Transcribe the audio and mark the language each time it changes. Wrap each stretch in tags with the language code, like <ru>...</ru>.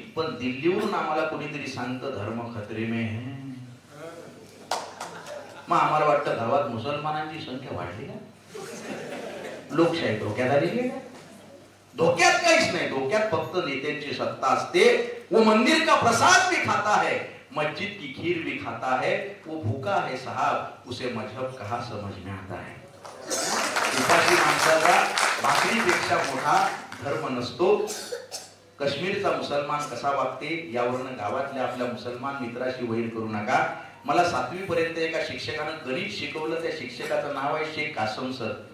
<mr>पण दिल्लीवरून आम्हाला कोणीतरी सांगतं</mr> <hi>धर्म खतरे में है.</hi> <mr>मग आम्हाला वाटतं गावात मुसलमानांची संख्या वाढली का? लोकशाही धोक्यात आलेली आहे का? धोक्यात काहीच नाही. धोक्यात फक्त नेत्यांची सत्ता असते.</mr> <hi>वो मंदिर का प्रसाद भी खाता है, मस्जिद की खीर भी खाता है, वो भूखा है साहब, उसे मजहब कहाँ समझ में आता है.</hi> <mr>उपाशी माणसाचा भाकरीपेक्षा मोठा धर्म नसतो. काश्मीरचा मुसलमान कसा वागते यावरनं गावातल्या आपल्या मुसलमान मित्राशी वैर करू नका. मला 7वी पर्यंत एका शिक्षकानं गणित शिकवलं. त्या शिक्षकाचं नाव आहे शेख कासम सर.</mr>